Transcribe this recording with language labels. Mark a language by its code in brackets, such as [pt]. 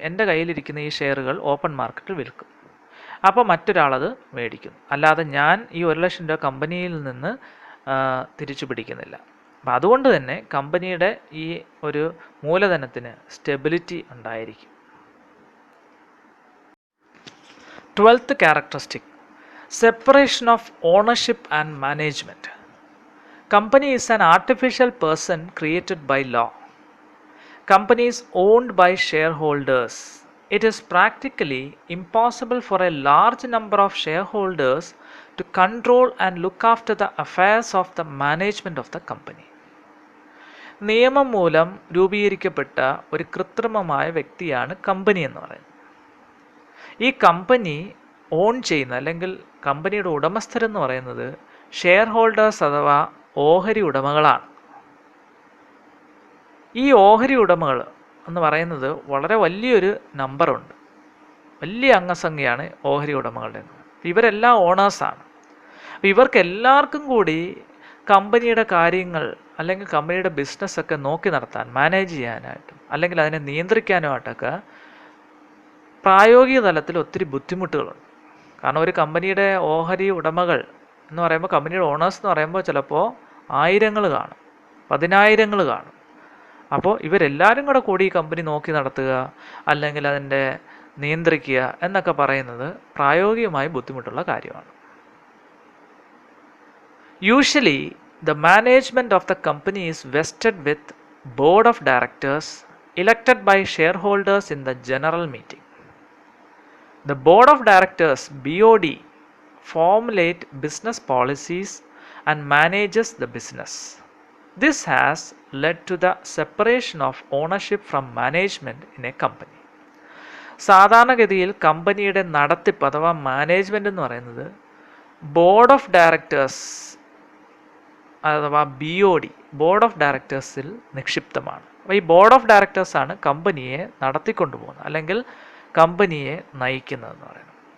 [ml] എൻ്റെ കയ്യിലിരിക്കുന്ന ഈ ഷെയറുകൾ ഓപ്പൺ മാർക്കറ്റിൽ വിൽക്കും. അപ്പോൾ മറ്റൊരാളത് മേടിക്കും. അല്ലാതെ ഞാൻ ഈ 1,00,000 രൂപ കമ്പനിയിൽ നിന്ന് തിരിച്ചു പിടിക്കുന്നില്ല. അപ്പം അതുകൊണ്ട് തന്നെ കമ്പനിയുടെ ഈ ഒരു മൂലധനത്തിന് സ്റ്റെബിലിറ്റി ഉണ്ടായിരിക്കും. [en] 12th characteristic, separation of ownership and management. Company is an artificial person created by law. Company is owned by shareholders. It is practically impossible for a large number of shareholders to control and look after the affairs of the management of the company. [ml] നിയമം മൂലം രൂപീകരിക്കപ്പെട്ട ഒരു കൃത്രിമമായ വ്യക്തിയാണ് company എന്ന് പറയുന്നത്. ഈ company on ചെയ്യുന്ന അല്ലെങ്കിൽ കമ്പനിയുടെ ഉടമസ്ഥരെന്ന് പറയുന്നത് ഷെയർ ഹോൾഡേഴ്സ് അഥവാ ഓഹരി ഉടമകളാണ്. ഈ ഓഹരി ഉടമകൾ എന്ന് പറയുന്നത് വളരെ വലിയൊരു നമ്പറുണ്ട്, വലിയ അംഗസംഖ്യയാണ് ഓഹരി ഉടമകളുടെ. ഇവരെല്ലാം ഓണേഴ്സാണ്. അപ്പോൾ ഇവർക്ക് എല്ലാവർക്കും കൂടി കമ്പനിയുടെ കാര്യങ്ങൾ അല്ലെങ്കിൽ കമ്പനിയുടെ ബിസിനസ്സൊക്കെ നോക്കി നടത്താൻ, മാനേജ് ചെയ്യാനായിട്ടും അല്ലെങ്കിൽ അതിനെ നിയന്ത്രിക്കാനുമായിട്ടൊക്കെ പ്രായോഗിക തലത്തിൽ ഒത്തിരി ബുദ്ധിമുട്ടുകളുണ്ട്. കാരണം ഒരു കമ്പനിയുടെ ഓഹരി ഉടമകൾ എന്ന് പറയുമ്പോൾ, കമ്പനിയുടെ ഓണേഴ്സ് എന്ന് പറയുമ്പോൾ ചിലപ്പോൾ ആയിരങ്ങൾ കാണും, 10,000 കാണും. അപ്പോൾ ഇവരെല്ലാവരും കൂടി ഈ കമ്പനി നോക്കി നടത്തുക അല്ലെങ്കിൽ അതിൻ്റെ നിയന്ത്രിക്കുക എന്നൊക്കെ പറയുന്നത് പ്രായോഗികമായി ബുദ്ധിമുട്ടുള്ള കാര്യമാണ്. [en] Usually the management of the company is vested with board of directors elected by shareholders in the general meeting. The board of directors BOD formulate business policies and manages the business. This has led to the separation of ownership from management in a company. [ml] സാധാരണഗതിയിൽ കമ്പനിയുടെ നടത്തിപ്പ് അഥവാ management എന്ന് പറയുന്നത് board of directors അഥവാ BOD board of ഡയറക്ടേഴ്സിൽ നിക്ഷിപ്തമാണ്. അപ്പോൾ ഈ board of ഡയറക്ടേഴ്സാണ് കമ്പനിയെ നടത്തിക്കൊണ്ടുപോകുന്നത് അല്ലെങ്കിൽ കമ്പനിയെ നയിക്കുന്നതെന്ന് പറയുന്നത്.